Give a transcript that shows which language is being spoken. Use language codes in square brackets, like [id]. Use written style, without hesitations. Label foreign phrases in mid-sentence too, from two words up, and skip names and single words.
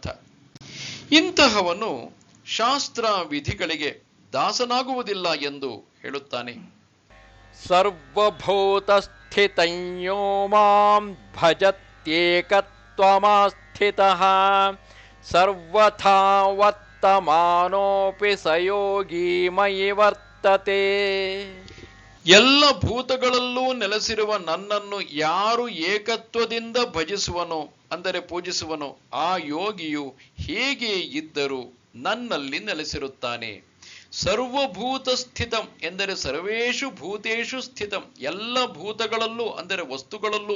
[kn] ಇಂತಹವನು ಶಾಸ್ತ್ರ ವಿಧಿಗಳಿಗೆ ದಾಸನಾಗುವುದಿಲ್ಲ ಎಂದು ಹೇಳುತ್ತಾನೆ. [sa] ಸರ್ವಭೂತಸ್ಥಿತಂ ಯೋ ಮಾಂ ಭಜತ್ಯೇಕತ್ವಮಾಸ್ಥಿತಃ ಸರ್ವಥಾ ವರ್ತಮಾನೋಪಿ ಸ ಯೋಗಿ ಮಯಿ ವರ್ತತೆ. [kn] ಎಲ್ಲ ಭೂತಗಳಲ್ಲೂ ನೆಲೆಸಿರುವ ನನ್ನನ್ನು ಯಾರು ಏಕತ್ವದಿಂದ ಭಜಿಸುವನೋ ಅಂದರೆ ಪೂಜಿಸುವನೋ ಆ ಯೋಗಿಯು ಹೇಗೆ ಇದ್ದರೂ ನನ್ನಲ್ಲಿ ನೆಲೆಸಿರುತ್ತಾನೆ. [sa] ಸರ್ವಭೂತ ಸ್ಥಿತಂ [kn] ಎಂದರೆ [sa] ಸರ್ವೇಷು ಭೂತೇಷು ಸ್ಥಿತಂ, [kn] ಎಲ್ಲ ಭೂತಗಳಲ್ಲೂ ಅಂದರೆ ವಸ್ತುಗಳಲ್ಲೂ